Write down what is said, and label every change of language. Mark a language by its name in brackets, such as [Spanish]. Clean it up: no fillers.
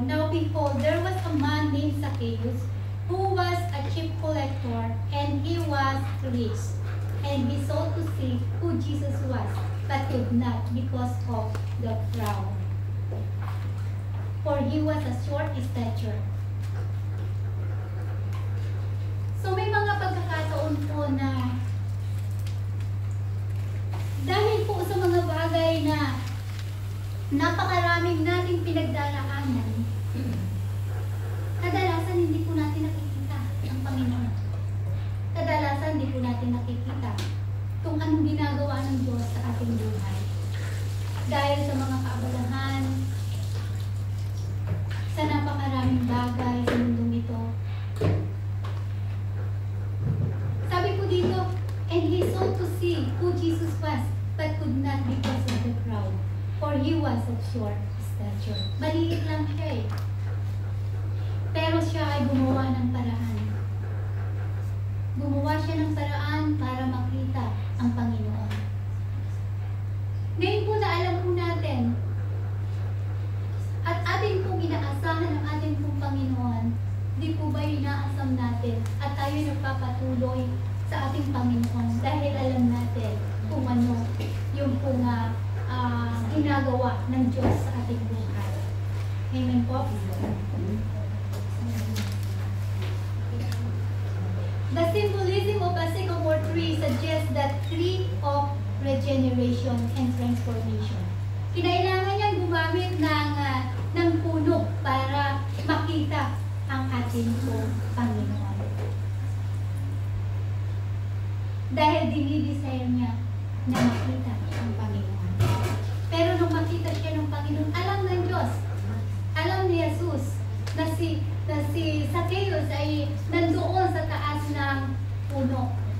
[English] Now behold, there was a man named Zacchaeus, who was a chief collector, and he was rich. And he sought to see who Jesus was, but could not because of the crowd. For he was a short stature. So [Filipino] may mga pagkakataon po na dahil po sa mga bagay na napakaraming nating pinagdaraanan, kadalasan hindi po natin nakikita ang Panginoon. Kadalasan hindi po natin nakikita kung anong ginagawa ng Diyos sa ating buhay. Dahil sa mga kaabalahan, sa napakaraming bagay sa mundong ito. Sabi po dito, [English] and he sought to see who Jesus was, but could not because of the crowd, for he was of short stature. [Filipino] Maliit lang siya eh. Pero siya ay gumawa ng paraan. Gumawa siya ng paraan para makita ang Panginoon. Ngayon po na alam po natin at ating pong inaasahan ng ating pong Panginoon, di po ba inaasam natin at tayo nagpapatuloy sa ating Panginoon dahil alam natin kung ano yung pong ginagawa ng Diyos sa ating buhay. Amen po? [English] The symbolism of a sycamore tree suggests that tree of regeneration and transformation. [Filipino] Kinailangan niyang gumamit ng puno para makita ang ating Panginoon. Dahil dinidesire niya na makita ang Panginoon. Pero nung makita siya ng Panginoon, alam ng Diyos, alam ni Jesus na si Zacchaeus ay nandoon sa taas ng puno.